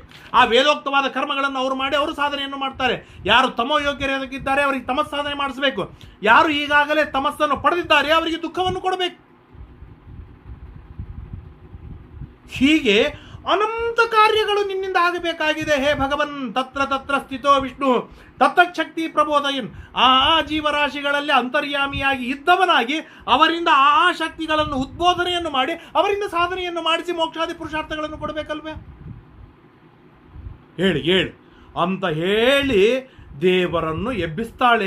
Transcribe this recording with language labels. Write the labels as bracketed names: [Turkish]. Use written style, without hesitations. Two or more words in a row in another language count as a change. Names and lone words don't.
[Kannada] ಆ ವೇದೋಕ್ತವಾದ ಕರ್ಮಗಳನ್ನು ಅವರು ಮಾಡಿ ಅವರು ಸಾಧನೆಯನ್ನು ಮಾಡ್ತಾರೆ. ಯಾರು ತಮೋ ಯೋಗ್ಯರಾಗಿದ್ದಾರೆ ಅವರಿಗೆ ತಮಸ್ ಸಾಧನೆ ಮಾಡಿಸಬೇಕು. ಯಾರು ಈಗಾಗಲೇ ತಮಸ್ಸನ್ನು ಪಡೆದಿದ್ದಾರೆ ಅವರಿಗೆ ದುಃಖವನ್ನು ಕೊಡಬೇಕು. ಹೀಗೆ ಅನಂತ ಕಾರ್ಯಗಳು ನಿನ್ನಿಂದ ಆಗಬೇಕಾಗಿದೆ. [Sanskrit] ಹೇ ಭಗವನ್ ತತ್ರ ತತ್ರ ಸ್ಥಿತೋ ವಿಷ್ಣು ತತ್ತಚ್ಛಕ್ತಿ ಪ್ರಬೋಧಯನ್. [Kannada] ಆ ಜೀವರಾಶಿಗಳಲ್ಲಿ ಅಂತರ್ಯಾಮಿಯಾಗಿ ಇದ್ದವನಾಗಿ ಅವರಿಂದ ಆ ಶಕ್ತಿಗಳನ್ನು ಉದ್ಬೋಧನೆಯನ್ನು ಮಾಡಿ ಅವರಿಂದ ಸಾಧನೆಯನ್ನು ಮಾಡಿಸಿ ಮೋಕ್ಷಾದಿ ಪುರುಷಾರ್ಥಗಳನ್ನು ಕೊಡಬೇಕಲ್ವೇ? ಹೇಳು ಅಂತ ಹೇಳಿ ದೇವರನ್ನು ಎಬ್ಬಿಸ್ತಾಳೆ.